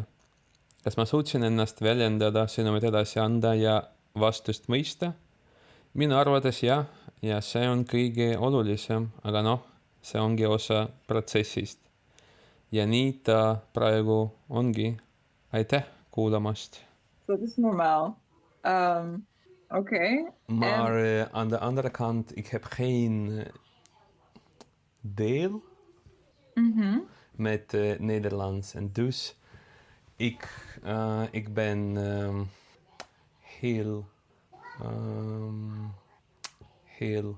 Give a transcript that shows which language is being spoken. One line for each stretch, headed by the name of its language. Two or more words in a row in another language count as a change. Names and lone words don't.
Estonian: Kas ma suutsin ennast väljendada, sõnumit edasi anda ja vastust mõista? Minu arvates jah, ja see on kõige olulisem, aga see ongi osa protsessist. Ja nii ta praegu ongi. Aitäh kuulamast.
Dutch: Dat is normaal. Oké. Maar aan de andere kant, ik heb geen deel met Nederlands. En dus ik ben heel chill